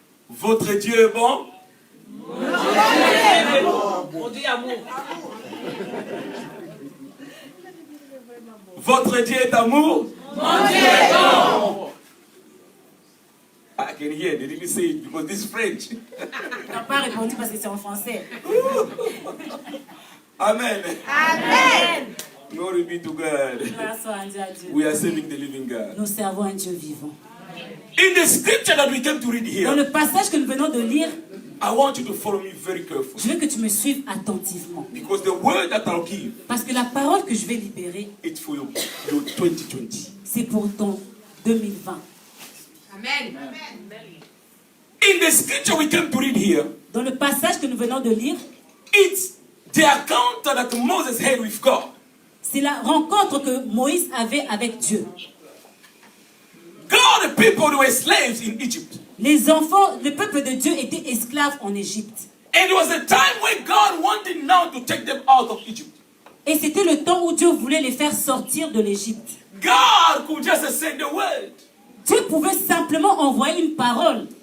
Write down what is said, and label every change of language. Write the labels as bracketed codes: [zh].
[fr] Votre Dieu est bon. Votre Dieu est amour. [en] I can hear. They didn't say it because this is French. [fr] Tu n'as pas répondu parce que c'est en français. [en] Amen. [fr] Amen. [en] Glory be to God. [fr] Grâce à Dieu. [en] We are serving the living God. [fr] Nous servons un Dieu vivant. [en] In the scripture that we came to read [fr] Dans [en] here, [fr] le passage que nous venons de lire, [en] I want you to follow me very carefully. [fr] je veux que tu me suives attentivement. [en] Because the word that I'll give, [fr] Parce que la parole que je vais libérer, [en] it's for your 2020. [fr] c'est pour ton 2020. [en] In the scripture we came to read here, [fr] Dans le passage que nous venons de lire, [en] it's the encounter that Moses had with God. [fr] c'est la rencontre que Moïse avait avec Dieu. [en] God, the people who were slaves in Egypt. [fr] Les enfants, le peuple de Dieu était esclave en Égypte. [en] And it was a time when God wanted now to take them out of Egypt. [fr] Et c'était le temps où Dieu voulait les faire sortir de l'Égypte. [en] God could just send the word. [fr] Dieu pouvait simplement envoyer une parole.